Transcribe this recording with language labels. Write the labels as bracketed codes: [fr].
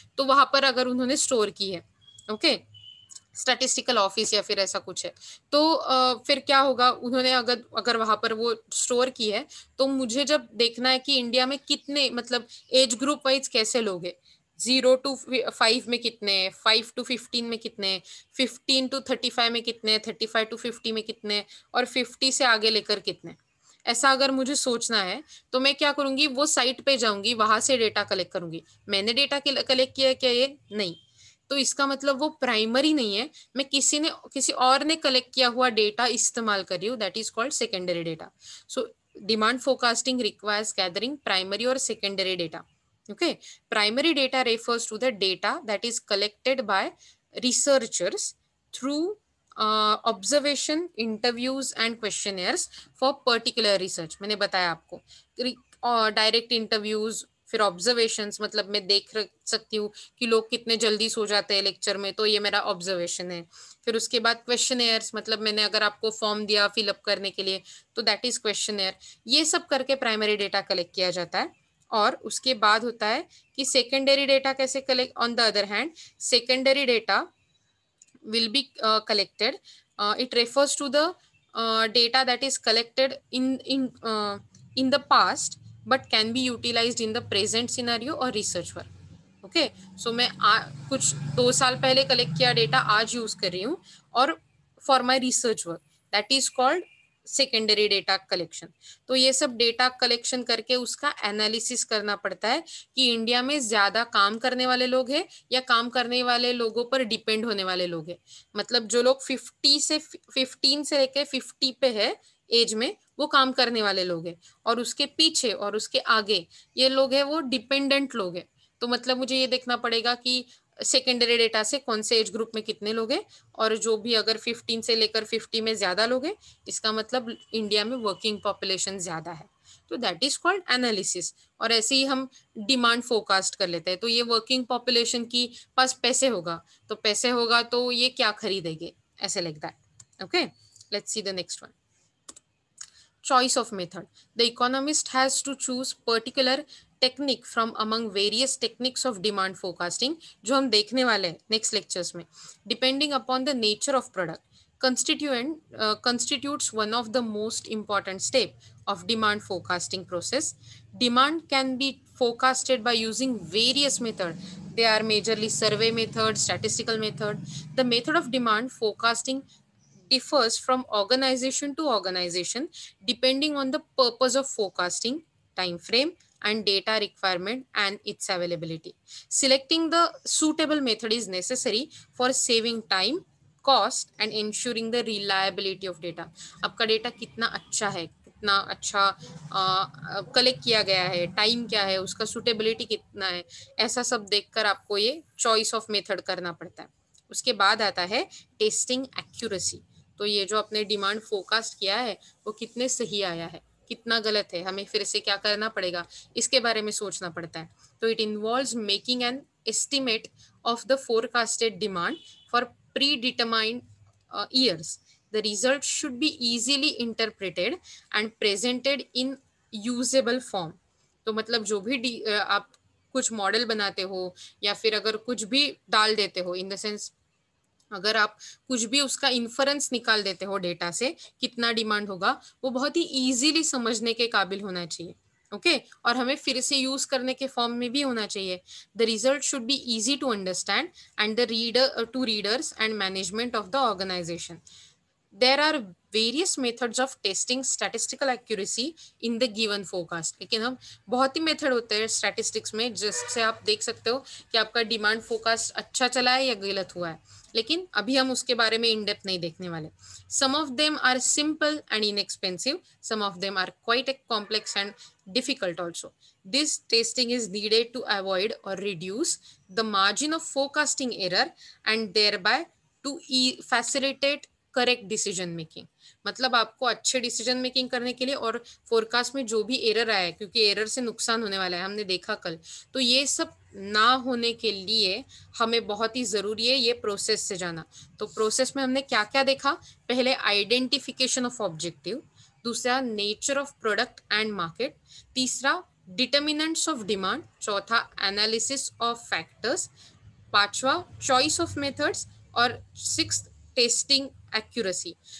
[hi] तो वहां पर अगर उन्होंने स्टोर की है, ओके, स्टैटिस्टिकल ऑफिस या फिर ऐसा कुछ है, तो फिर क्या होगा, उन्होंने अगर वहां पर वो स्टोर की है, तो मुझे जब देखना है कि इंडिया में कितने मतलब एज ग्रुप वाइज कैसे लोग हैं, 0 to 5 में कितने, 5 to 15 में कितने, 15 to 35 में कितने, 35 to 50 में कितने, और 50 से आगे लेकर कितने, ऐसा अगर मुझे सोचना है तो मैं क्या करूंगी, वो साइट पे जाऊंगी, वहां से डेटा कलेक्ट करूंगी. मैंने डेटा कलेक्ट किया है क्या? ये नहीं. तो इसका मतलब वो प्राइमरी नहीं है, मैं किसी और ने कलेक्ट किया हुआ डेटा इस्तेमाल कर रही हूँ, [en] That is called secondary data. So demand forecasting requires gathering primary और secondary data. Okay, primary data refers to the data that is collected by researchers through observation, interviews and questionnaires for particular research. [hi] मैंने बताया आपको direct interviews, फिर observations, मतलब मैं देख सकती हूँ कि लोग कितने जल्दी सो जाते हैं लेक्चर में, तो ये मेरा ऑब्जर्वेशन है. फिर उसके बाद क्वेश्चनेयर्स, मतलब मैंने अगर आपको फॉर्म दिया फिलअप करने के लिए तो [en] That is questionnaire. [hi] ये सब करके प्राइमरी डेटा कलेक्ट किया जाता है. और उसके बाद होता है कि सेकेंडरी डेटा कैसे collect. [en] On the other hand, secondary data will be collected. It refers to the data that is collected in the past but can be utilized in the present scenario or research work. [hi] Okay, सो मैं कुछ 2 साल पहले collect किया data आज use कर रही हूँ और [en] For my research work, that is called secondary data collection. [hi] तो ये सब डेटा कलेक्शन करके उसका एनालिसिस करना पड़ता है कि इंडिया में ज्यादा काम करने वाले लोग हैं या काम करने वाले लोगों पर डिपेंड होने वाले लोग हैं. मतलब जो लोग 15 से लेकर 50 पे है एज में वो काम करने वाले लोग हैं, और उसके पीछे और उसके आगे ये लोग हैं वो डिपेंडेंट लोग हैं। तो मतलब मुझे ये देखना पड़ेगा कि सेकेंडरी डेटा से कौन से एज ग्रुप में कितने लोग हैं, और जो भी अगर 15 से लेकर 50 में ज्यादा लोग हैं, इसका मतलब इंडिया में वर्किंग पॉपुलेशन ज्यादा है। तो [en] That is called analysis. [hi] और ऐसे ही हम डिमांड फोरकास्ट कर लेते हैं। तो ये वर्किंग पॉपुलेशन की पास पैसे होगा, तो पैसे होगा तो ये क्या खरीदेंगे, ऐसे [en] Like that. Okay, let's see the next one. Choice of method. The economist has to choose particular technique from among various techniques of demand forecasting, [hi] जो हम देखने वाले हैं [en] next lectures में, depending upon the nature of product. Constitutes one of the most important step of demand forecasting process. Demand can be forecasted by using various methods. They are majorly survey method, statistical method. The method of demand forecasting differs from organization to organization depending on the purpose of forecasting, time frame, and data requirement and its availability. Selecting the suitable method is necessary for saving time, cost, and ensuring the reliability of data. [hi] आपका data कितना अच्छा है, कितना अच्छा collect किया गया है, time क्या है, उसका सुटेबिलिटी कितना है, ऐसा सब देखकर आपको ये चॉइस ऑफ मेथड करना पड़ता है। उसके बाद आता है टेस्टिंग एक्यूरेसी। तो ये जो आपने डिमांड फोरकास्ट किया है वो कितने सही आया है, कितना गलत है, हमें फिर से क्या करना पड़ेगा, इसके बारे में सोचना पड़ता है। [en] तो it involves making an estimate of the forecasted demand for predetermined years. The result should be easily interpreted and presented in usable form. [hi] तो मतलब जो भी आप कुछ मॉडल बनाते हो या फिर अगर कुछ भी डाल देते हो, [en] in the sense [hi] अगर आप कुछ भी उसका इन्फरेंस निकाल देते हो डेटा से कितना डिमांड होगा, वो बहुत ही इजीली समझने के काबिल होना चाहिए। ओके, और हमें फिर से यूज करने के फॉर्म में भी होना चाहिए। [en] The result should be easy to understand and the reader to readers and management of the organisation. There are various methods of testing statistical accuracy in the given forecast. [hi] लेकिन हम बहुत ही method होते हैं statistics में जिससे आप देख सकते हो कि आपका डिमांड फोरकास्ट अच्छा चला है या गलत हुआ है, लेकिन अभी हम उसके बारे में इन डेप्थ नहीं देखने वाले। [en] Some of them are simple and inexpensive. Some of them are quite complex and difficult also. This testing is needed to avoid or reduce the margin of forecasting error and thereby to facilitate correct decision making. [hi] मतलब आपको अच्छे decision making करने के लिए और forecast में जो भी एरर आया है, क्योंकि एरर से नुकसान होने वाला है, हमने देखा कल, तो ये सब ना होने के लिए हमें बहुत ही जरूरी है ये प्रोसेस से जाना। तो प्रोसेस में हमने क्या क्या देखा, पहले आइडेंटिफिकेशन ऑफ ऑब्जेक्टिव, दूसरा nature of product and market, तीसरा डिटर्मिनेंट्स ऑफ डिमांड, चौथा एनालिसिस ऑफ फैक्टर्स, पांचवा चॉइस ऑफ मेथड्स, और सिक्स्थ टेस्टिंग एक्यूरेसी।